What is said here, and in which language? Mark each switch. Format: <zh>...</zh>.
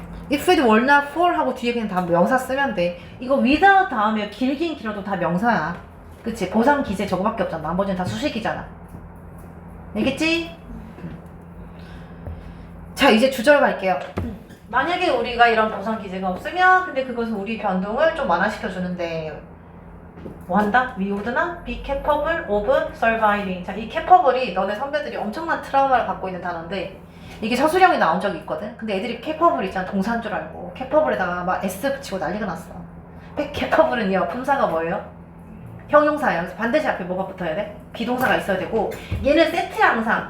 <en>if it were not for</en> <ko>하고 뒤에 그냥 다 명사 쓰면 돼. 이거 without 다음에 길긴 길어도 다 명사야. 그치? 보상 기재 저거밖에 없잖아. 나머지는 다 수식이잖아. 알겠지? 자 이제 주절 갈게요. 만약에 우리가 이런 보상 기재가 없으면 근데 그것은 우리 변동을 좀 완화시켜 주는데 뭐 한다?</ko> <en>We would not be capable of surviving.</en> <ko>자, 이 capable이 너네 선배들이 엄청난 트라우마를 갖고 있는 단어인데 이게 서술형이 나온 적이 있거든? 근데 애들이 capable 있잖아. 동사인 줄 알고 capable에다가 막 S 붙이고 난리가 났어. 근데 capable은요 품사가 뭐예요? 형용사예요. 그래서 반드시 앞에 뭐가 붙어야 돼? 비동사가 있어야 되고 얘는 세트야 항상.</ko>